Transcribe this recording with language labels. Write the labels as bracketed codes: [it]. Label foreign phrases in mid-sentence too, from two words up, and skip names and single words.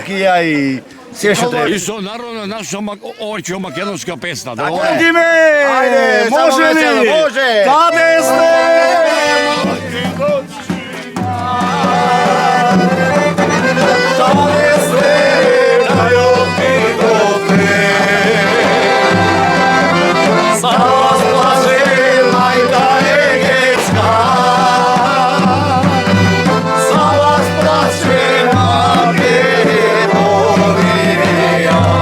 [mk] ракија и се што треба. и со народна наша овој македонска песна. Да Одиме! Ајде, само Може весело, ли? може! Каде сте? Каде сте? Са вас плаче мајка Егејска, са вас плаче Македонија.